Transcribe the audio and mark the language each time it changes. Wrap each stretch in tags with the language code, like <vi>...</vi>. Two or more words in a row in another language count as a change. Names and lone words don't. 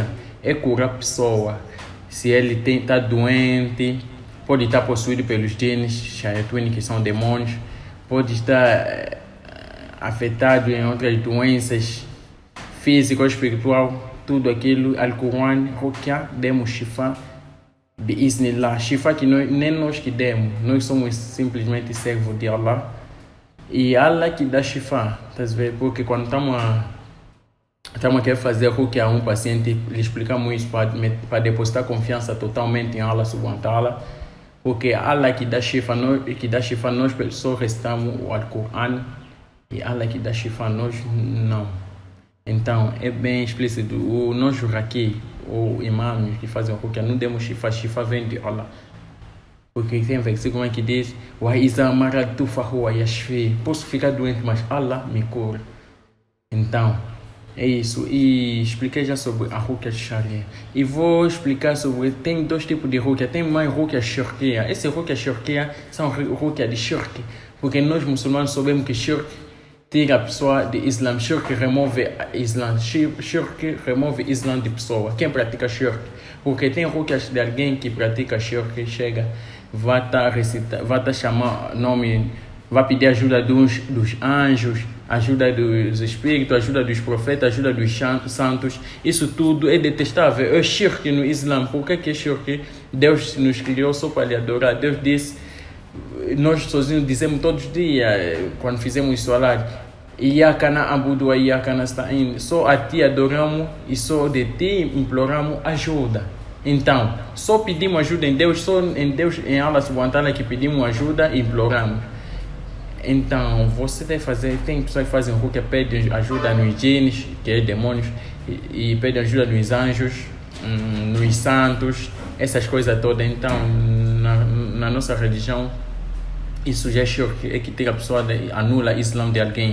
<pt>É curar a pessoa. Se ele está doente, pode estar possuído pelos genes, shayatin, que são demônios. Pode estar afetado em outras doenças físicas ou espiritual. Tudo aquilo, Al-Quran, Ruqya, demos shifa.</pt> <ar>بإذن الله.</ar> <pt>Shifa que nem nós que demos. Nós somos simplesmente servos de Allah. E Allah que dá shifa, tá vendo? Porque quando estamos a querer fazer Ruqya a um paciente, lhe explicamos isso para depositar confiança totalmente em Allah</pt> <ar>سبحانه وتعالى.</ar> <pt>Porque Allah que dá shifa, nós pessoas recitamos o Al-Quran, e Allah que dá shifa, nós não. Então, é bem explícito. Nós aqui, o imam que fazem Ruqya, não demos shifa vem de Allah. Porque tem versículo que diz:</pt> <ar>وَإِذَا مَرَضْتُ فَهُوَ يَشْفِي.</ar> <pt>Posso ficar doente, mas Allah me cura. Então, é isso. E expliquei já sobre a</pt> <ar>رقية شرعية.</ar> <pt>E vou explicar sobre... Tem dois tipos de Ruqya. Tem mais</pt> <ar>رقية شركية.</ar> <pt>Esse</pt> <ar>رقية شركية</ar> <pt>são Ruqya de Shirk. Porque nós muçulmanos sabemos que Shirk tira a pessoa de Islam. Shirk remove Islam. Shirk remove Islam de pessoa. Quem pratica Shirk? Porque tem Ruqya de alguém que pratica Shirk, chega, vai estar chamar nome, vai pedir ajuda dos anjos, ajuda dos espíritos, ajuda dos profetas, ajuda dos santos. Isso tudo é detestável. É shirk no Islã. Por que é shirk? Deus nos criou só para lhe adorar. Deus disse, nós sozinhos dizemos todos os dias, quando fizemos isso lá:</pt> <ar>إياك نعبد وإياك نستعين.</ar> <pt>Só a ti adoramos e só de ti imploramos ajuda. Então, só pedimos ajuda em Deus, só em Deus, em Allah</pt> <ar>سبحانه وتعالى,</ar> <pt>que pedimos ajuda e imploramos. Então, você deve fazer, tem pessoas que fazem Ruqya, pedem ajuda nos jinns, que é demônios, e pedem ajuda nos anjos, nos santos, essas coisas todas. Então, na nossa religião, isso já é shirk, é que tira a pessoa, anula o Islã de alguém.</pt>